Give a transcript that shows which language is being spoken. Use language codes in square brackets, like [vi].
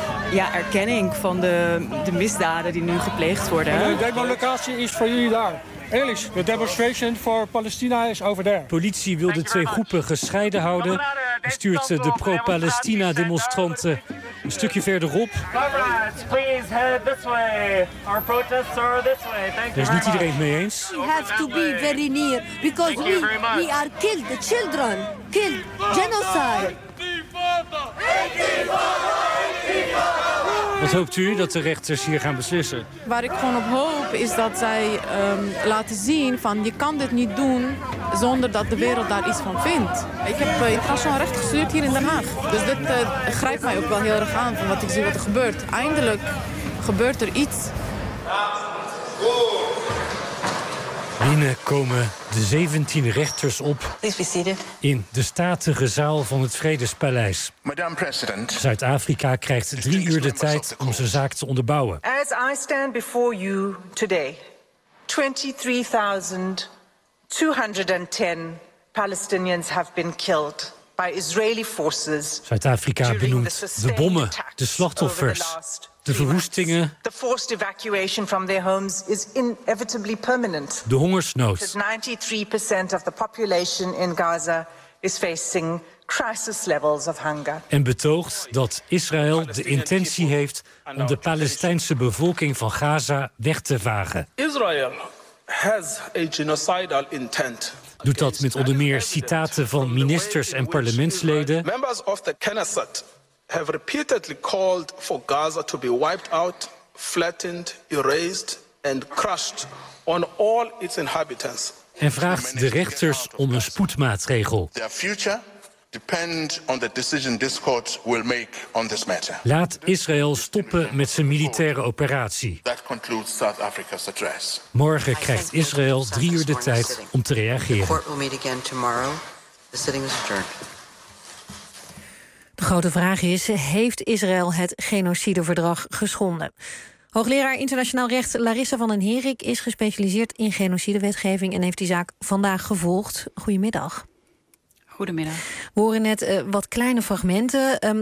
[nl] Ja, erkenning van de misdaden die nu gepleegd worden. De demonstratie is voor jullie daar. Eerlijk, de demonstration voor Palestina is over daar. Politie wil de twee groepen gescheiden houden. En stuurt de pro-Palestina demonstranten een stukje verderop. [en] Comrades, please head this way. Our protests are this way. Thank you. [nl] Is niet iedereen het mee eens? [en] We have to be very near because we are killed, the children killed, genocide. [nl] Wat hoopt u dat de rechters hier gaan beslissen? Waar ik gewoon op hoop is dat zij laten zien van je kan dit niet doen zonder dat de wereld daar iets van vindt. Ik heb internationaal recht gestudeerd hier in Den Haag. Dus dit grijpt mij ook wel heel erg aan van wat ik zie wat er gebeurt. Eindelijk gebeurt er iets. Binnen komen de 17 rechters op in de statige zaal van het Vredespaleis. [en] Madame President, [nl] Zuid-Afrika krijgt 3 uur de tijd om zijn zaak te onderbouwen. [en] As I stand before you today, 23,210 Palestinians have been killed by Israeli forces. [nl] Zuid-Afrika benoemt de bommen, de slachtoffers, de verwoestingen, [en] the forced evacuation from their homes is inevitably permanent. [nl] De hongersnood. [en] 93% of the population in Gaza is facing crisis levels of hunger. [nl] En betoogt dat Israël de intentie heeft om de Palestijnse bevolking van Gaza weg te vagen. [en] Israel has a genocidal intent. [nl] Doet dat met onder meer citaten van ministers en parlementsleden. [en] Members of the Knesset have repeatedly called for Gaza to be wiped out, flattened, erased and crushed on all its inhabitants. [nl] En vraagt de rechters om een spoedmaatregel. [en] Their future depends on the decision this court will make on this matter. [nl] Laat Israël stoppen met zijn militaire operatie. [en] That concludes South Africa's address. [nl] Morgen krijgt Israël 3 uur de tijd om te reageren. [en] The court will meet again tomorrow. The sitting is adjourned. [nl] De grote vraag is, heeft Israël het genocideverdrag geschonden? Hoogleraar internationaal recht Larissa van den Herik is gespecialiseerd in genocidewetgeving en heeft die zaak vandaag gevolgd. Goedemiddag. Goedemiddag. We horen net wat kleine fragmenten.